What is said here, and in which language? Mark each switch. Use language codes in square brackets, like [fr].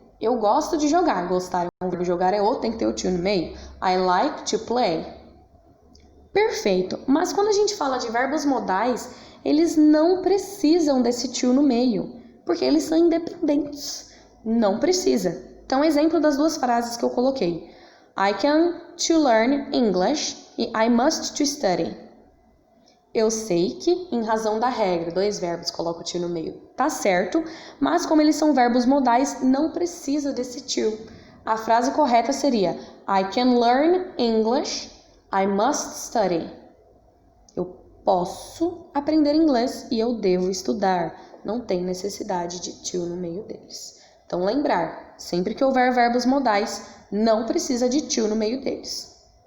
[pt] Eu gosto de jogar. Gostar é um verbo, jogar é outro, tem que ter o to no meio. [en] I like to play. Perfeito. [pt] Mas quando a gente fala de verbos modais, eles não precisam desse to no meio, porque eles são independentes. Não precisa. Então, exemplo das duas frases que eu coloquei. [en] I can to learn English e I must to study. [pt] Eu sei que, em razão da regra, 2 verbos, coloca o to no meio, tá certo, mas como eles são verbos modais, não precisa desse to. A frase correta seria: [en] I can learn English, I must study. [pt] Eu posso aprender inglês e eu devo estudar. Não tem necessidade de to no meio deles. Então, lembrar, sempre que houver verbos modais, não precisa de to no meio deles.